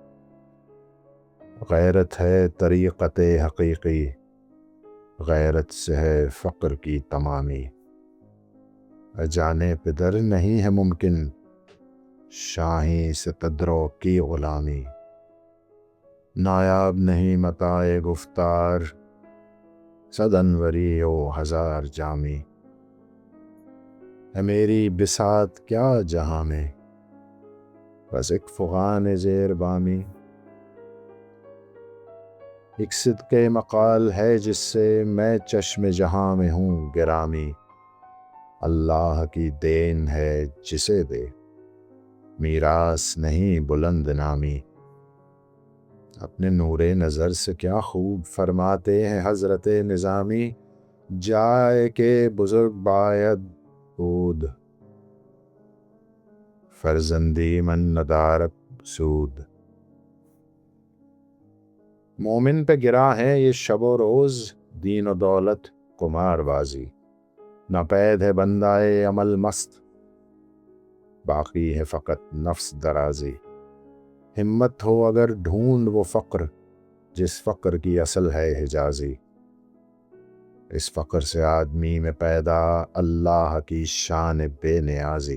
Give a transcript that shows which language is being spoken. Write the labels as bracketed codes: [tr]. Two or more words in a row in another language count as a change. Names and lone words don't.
[ur] غیرت ہے طریقت حقیقی، غیرت سے ہے فقر کی تمامی۔ جانے پدر نہیں ہے ممکن، شاہیں سے تدرو کی غلامی۔ نایاب نہیں متاع گفتار، 100 انوری و 1000 جامی۔ ہے میری بساط کیا جہاں میں، بس ایک فغان زیر بامی۔ ایک صدقے مقال ہے جس سے، میں چشم جہاں میں ہوں گرامی۔ اللہ کی دین ہے جسے دے، میراث نہیں بلند نامی۔ اپنے نور نظر سے کیا خوب فرماتے ہیں حضرت نظامی، [fa] جائے کہ بزرگ باید بود، فرزندی من ندارد سود۔ [ur] مومن پہ گرا ہے یہ شب و روز، دین و دولت قمار بازی۔ ناپید ہے بندہ عمل مست، باقی ہے فقط نفس درازی۔ ہمت ہو اگر ڈھونڈ وہ فقر، جس فقر کی اصل ہے حجازی۔ اس فقر سے آدمی میں پیدا، اللہ کی شان بے نیازی۔